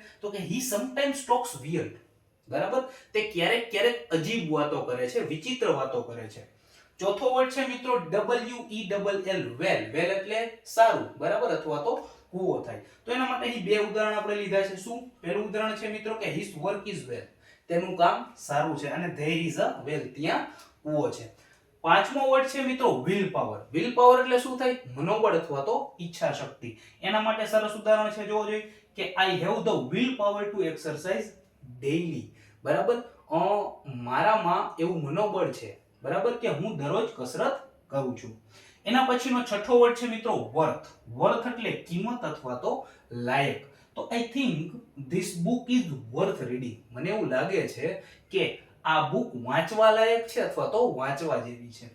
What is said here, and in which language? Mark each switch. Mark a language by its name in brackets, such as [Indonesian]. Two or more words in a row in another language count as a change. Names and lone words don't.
[Gujarati] તો કે [English] he sometimes talks weird. [Gujarati] બરાબર, તે ક્યારેક ક્યારેક અજીબ વાતો કરે છે, વિચિત્ર વાતો કરે છે. ચોથો વર્ડ છે મિત્રો WELL. વેલ. વેલ એટલે સારું, બરાબર, અથવા તો કૂવો થાય. તો એના માટે અહીં બે ઉદાહરણ આપણે લીધા છે. શું? પહેલું ઉદાહરણ છે મિત્રો કે [English] his work is well. [Gujarati] તેનું કામ સારું છે. [English] અને there is a well, [Gujarati] ત્યાં કૂવો છે. પાંચમો વર્ડ છે મિત્રો [English] will power. will power [Gujarati] એટલે શું થાય? મનોબળ અથવા તો ઈચ્છા શક્તિ. એના માટે સરસ ઉદાહરણ છે, જોવો જોઈએ કે [English] I have the will power to exercise daily. [Gujarati] બરાબર, મારામાં એવું મનોબળ છે, બરાબર, કે હું દરરોજ કસરત કરું છું. એના પછીનો છઠ્ઠો વર્ડ છે મિત્રો વર્થ. વર્થ એટલે કિંમત અથવા તો લાયક. [English] તો I think this book is worth reading. [Gujarati] મને એવું લાગે છે કે આ બુક વાંચવા લાયક છે અથવા તો વાંચવા જેવી છે.